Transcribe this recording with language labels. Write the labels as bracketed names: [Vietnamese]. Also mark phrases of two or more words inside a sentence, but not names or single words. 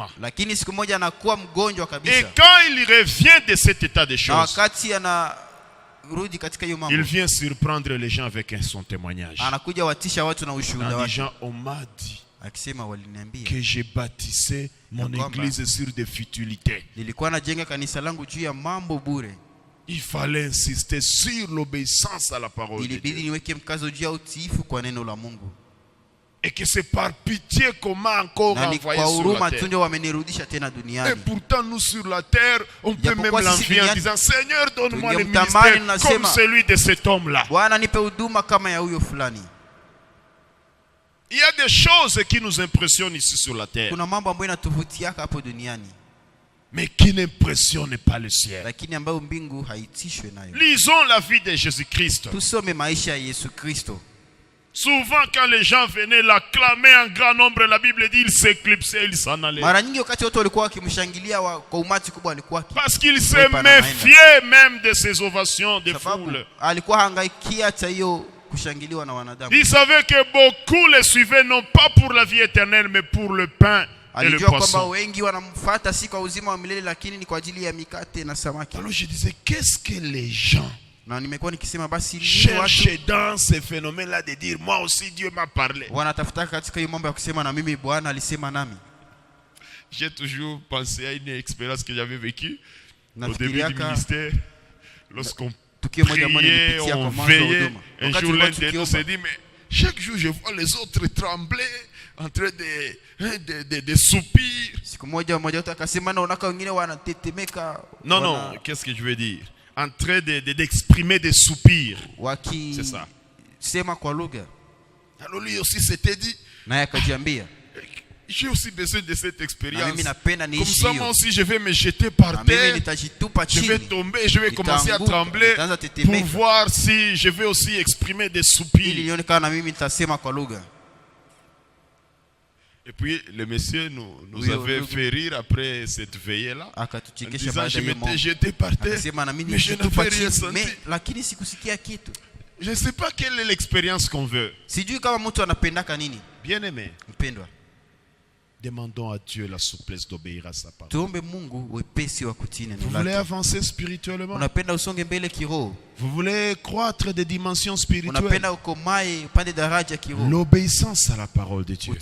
[French] Et quand il revient de cet état de choses, il vient surprendre les gens avec son témoignage. Les gens, on m'a dit que j'ai bâtissé mon église sur des futilités. il fallait insister sur l'obéissance à la parole de [Swahili] ilibidi [French] Dieu. [Swahili] niweke mkazo juu ya utiifu kwa neno la Mungu, [French] Et que c'est par pitié qu'on m'a encore [Swahili] na ni [French] envoyé [Swahili] kwa [French] sur [Swahili] huruma [French] la [Swahili] tu [French] terre. [Swahili] ndio wamenirudisha tena [French] Et [Swahili] duniani. [French] pourtant, nous sur la terre, on peut même [Swahili] Japokuwa sisi [French] l'envier en [Swahili] duniani, [French] disant, Seigneur, donne-moi le [Swahili] tungemtamani [French] ministère [Swahili] na [French] comme [Swahili] sema, [French] celui de cet homme-là. [Swahili] Bwana nipe huduma kama ya huyo fulani. [French] Il y a des choses qui nous impressionnent ici sur la terre, [Swahili] Kuna mambo ambayo yanatuvutiaka hapo duniani, [French] mais qui n'impressionnent pas le ciel. [Swahili] lakini ambayo mbingu haitishwe nayo. [French] Lisons la vie de Jésus-Christ. [Swahili] Tusome maisha ya Yesu Kristo. [French] Souvent, quand les gens venaient l'acclamer en grand nombre, la Bible dit, ils s'éclipsaient, ils s'en allaient. [Swahili] Mara nyingi wakati watu walikuwa wakimshangilia kwa umati kubwa, alikuwa [French] Parce qu'il se méfiait même de ces ovations de [Swahili] sababu [French] foule. [Swahili] alikuwa hangaikia hata hiyo kushangiliwa na wanadamu. [French] Il savait que beaucoup le suivaient, non pas pour la vie éternelle, mais pour le pain et le [Swahili] Alijua kwamba [French] poisson. [Swahili] wengi wanamfuata si kwa uzima wa milele, lakini ni kwa ajili ya mikate na samaki. [French] Alors je disais, qu'est-ce que les gens [Swahili] Na nimekuwa nikisema basi ni [French] cherchent [Swahili] watu [French] dans ces phénomènes-là de dire, moi aussi Dieu m'a parlé. [Swahili] wanatafuta katika hiyo mambo ya kusema na mimi Bwana alisema nami. [French] J'ai toujours pensé à une expérience que j'avais vécue au début du [Swahili] Nafikiriaka [French] ministère. Lorsqu'on [Swahili] tukio moja ambalo [French] priait, [Swahili] nilipitia kwa [French] on [Swahili] mwanzo wa [French] veillait. [Swahili] huduma. [French] Un [Swahili] Wakati [French] jour, l'un [Swahili] tulikuwa [French] de nous [Swahili] tukiomba, [French] s'est dit, mais chaque jour je vois les autres trembler en train de soupir. [Swahili] siku moja mmoja wetu akasema naona wengine wanatetemeka, [French] Non, non, qu'est-ce que je veux dire? En train d'exprimer des soupirs. C'est ça. [Swahili] wakisema kwa lugha. [French] Alors lui aussi s'était dit, [Swahili] Naye akajiambia, [French] j'ai aussi besoin de cette [Swahili] na [French] expérience. [Swahili] mimi napenda [French] Comme [Swahili] niishi [French] ça, moi [Swahili] hiyo, [French] aussi, je vais me jeter par [Swahili] na mimi [French] terre. [Swahili] nitajitupa [French] Je vais [Swahili] chini [French] tomber, je vais commencer à [Swahili] nitaanguka, [French] trembler [Swahili] nitaanza [French] pour [Swahili] tetemeka, [French] voir si je vais aussi exprimer des [Swahili] ili [French] soupirs. [Swahili] nione kama na mimi nitasema kwa lugha. [French] Et puis, le monsieur nous Oui, avait oui. fait rire après cette veillée-là. En [Swahili] Akatuchekesha [French] disant, [Swahili] baada [French] je [Swahili] ya hiyo [French] m'étais [Swahili] mambo. [French] jeté par terre, [Swahili] Akasema na mimi [French] mais je [Swahili] nijitupa [French] n'avais rien [Swahili] chini, [French] senti. [Swahili] lakini sikusikia kitu. [French] Je ne sais pas quelle est l'expérience qu'on veut. [Swahili] Sijui kama mtu anapendaka nini. [French] Bien-aimé, [Swahili] Mpendwa, [French] demandons à Dieu la souplesse d'obéir à sa parole. [Swahili] tuombe Mungu wepesi wa kutii neno [French] Vous voulez [Swahili] lake. [French] avancer spirituellement? [Swahili] Unapenda usonge mbele kiroho, [French] Vous voulez croître des dimensions spirituelles? [Swahili] unapenda ukomae upande daraja kiroho, [French] L'obéissance à la parole de Dieu.